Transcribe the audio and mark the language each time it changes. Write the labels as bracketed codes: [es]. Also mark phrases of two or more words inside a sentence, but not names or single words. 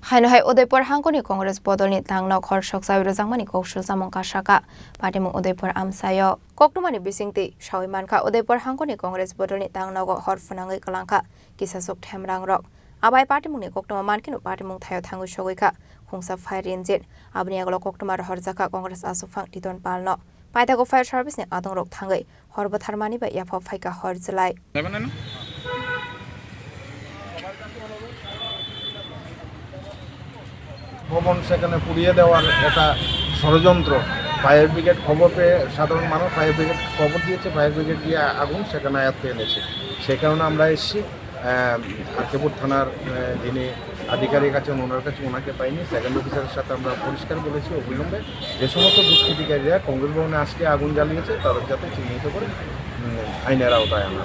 [trp] Haino Udaipur Hangkhorni Cogress Bodol ni Tangnok Soksawi Rwjakmani Koksilsamung kasakha Patimung Udaipur amsayo Koktumani bisingti Shawimanka Udaipur Hangkhorni Cogress Bodol ni Tangnok Funangai kalangka kisasok themrang rok Abai Patimung ni Koktuma mankin Patimung thayo thangu shogika Khungsa [en] fire engine [trp] Abni aglo Koktumar Rwjakmani Congress asufang titon palno Paitago [en] fire service [trp] ni adong rok thangai Horbatharmani ba yafa phaika horjlai [bn] ভবন সেখানে পুড়িয়ে দেওয়ার একটা ষড়যন্ত্র [en] fire brigade [bn] খবর পেয়ে সাধারণ মানুষ [en] fire brigade [bn] খবর দিয়েছে [en] fire brigade [bn] দিয়ে আগুন সেখানে আয়ত্তে এনেছে সেই কারণে আমরা এসেছি আর্কেপুর থানার যিনি আধিকারিক আছেন ওনার কাছে ওনাকে পাইনি [en] second officer's [bn] সাথে আমরা পরিষ্কার বলেছি অবিলম্বে যে সমস্ত দুষ্কৃতিকারীরা কংগ্রেস ভবনে আজকে আগুন জ্বালিয়েছে তাদের যাতে চিহ্নিত করে আইনের আওতায় আনা